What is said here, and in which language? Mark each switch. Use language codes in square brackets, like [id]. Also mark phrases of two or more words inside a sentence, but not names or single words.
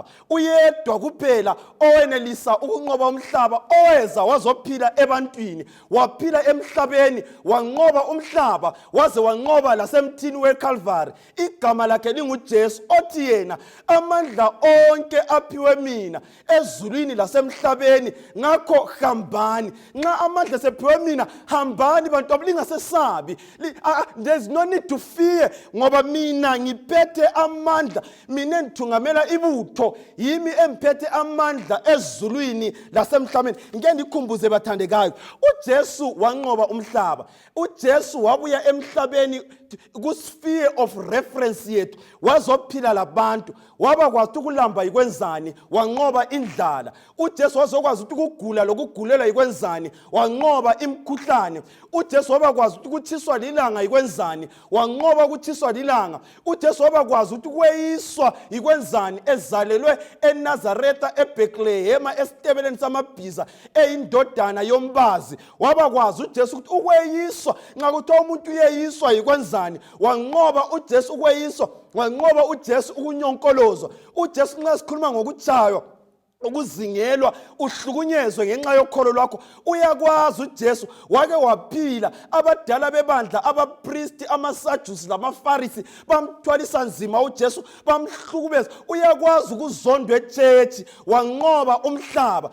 [nd] Uyedwa kuphela owenelisa ukunqoba umhlaba, oweza wazophila ebantwini, waphila emhlabeni, wanqoba umhlaba, waze wanqoba emthini weCalvary. Igama lakhe linguJesu, othi yena amandla onke aphiwe mina ezulwini lasemhlabeni, ngakho hambani. Nxa amandla sephiwe mina, hambani bantu lingasesabi. [en] There's no need to fear, [nd] ngoba mina ngiphethe amandla, mina ngithungamela ibutho, yimi emphethe amandla ezulwini lasemhlabeni. Ngeke ndikhumbuze bathandekayo, uJesu wanqoba umhlaba. uJesu wabuya emhlabeni ku- [en] sphere of reference [nd] yethu, wazophila labantu, wabakwazi ukulamba yikwenzani, wanqoba indlala. uJesu wazokwazi ukugula lokugulela yikwenzani, wanqoba imkhuhlane. uJesu wabakwazi ukuthiswa lilanga yikwenzani, wanqoba ukuthiswa lilanga. uJesu wabakwazi ukweyiswa yikwenzani, ezalelwe eNazaretha eBethlehema esitebeleni samabhiza eyindodana yombazi. Wabakwazi uJesu ukuthi ukweyiswa, nxa kuthiwa umuntu uyeyiswa yikwenzani, wanqoba uJesu ukweyiswa, wanqoba uJesu ukunyonkolozwa. uJesu nxa sikhuluma ngokutshaywa, ukuzingelwa, uhlukunyezwe ngenxa yokholo lwakho, uyakwazi uJesu, wake waphila. Abadala bebandla, abapristi, amaSadusi lamaFarisi bamthwalisa nzima uJesu, bamhlukubeza. Uyakwazi ukuzondwa echechi, wanqoba umhlaba.